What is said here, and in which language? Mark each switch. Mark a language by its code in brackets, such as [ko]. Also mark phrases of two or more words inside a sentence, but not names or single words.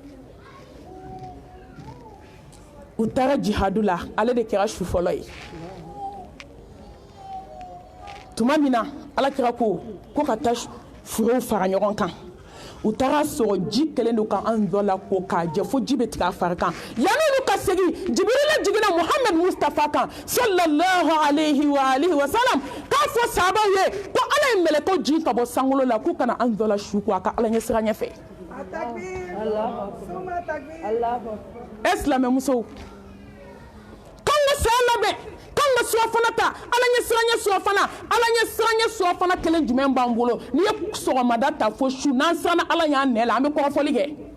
[bm] u taara jihadu la ale de kɛra su fɔlɔ ye tuma min na ala kira ko ka taa furew fara ɲɔgɔn kan u taara sɔrɔ ji kɛlen don ka an dɔ la ko k'a jɛ fo ji bɛ tigɛ a fari kan yan'olu ka segin jibirila jiginna muhamadu mustafa kan [ar] صلى الله عليه وسلم [bm] k'a fɔ sahabaw ye ko ala ye mɛlɛkɛw jigin ka bɔ sankolo la k'u kana an dɔ la su ko a ka ala ɲɛ sira ɲɛfɛ e silamɛmusow k'an ka saya labɛn k'an ka surafana ta ala ɲɛ siranɲɛ surafana ala ɲɛ siranɲɛ surafana kelen jumɛn b'an bolo n'i ye sɔgɔmada ta fo su n'an siranna ala y'an nɛ la an bɛ kɔrɔfɔli kɛ